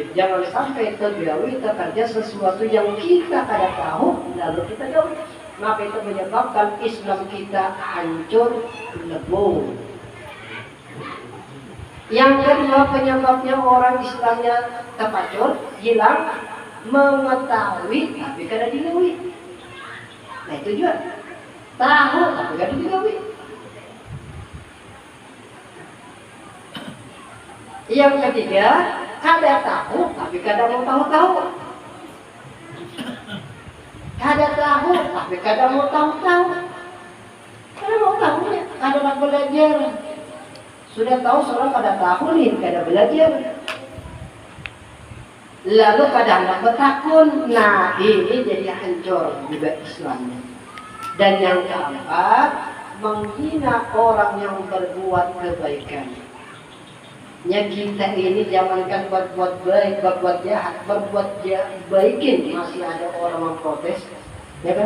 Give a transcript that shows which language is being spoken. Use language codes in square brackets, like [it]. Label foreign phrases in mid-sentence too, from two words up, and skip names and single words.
[bjn] Jangan sampai tergawi terkerja sesuatu yang kita kada tahu, lalu kita jauh. [id] Maka itu menyebabkan Islam kita hancur lebur. Yang kedua penyebabnya orang Islamnya terpacul, [bjn] hilang, mengetahui tapi kada digawi. Nah itu juga tahu tapi kada digawi. Yang ketiga kada tahu tapi kada mau tahu-tahu. Kada tahu tapi kada mau tahu-tahu. Kada mau tahu ya, kada nak belajar. Sudah tahu seorang pada tahunin, kada belajar. Lalu kada hendak bertakun. [id] Nah ini jadi hancur juga Islamnya. Dan yang keempat, menghina orang yang berbuat kebaikan. Ya kita ini jangankan berbuat baik, berbuat jahat, berbuat baikin masih ada orang memprotes, ya kan?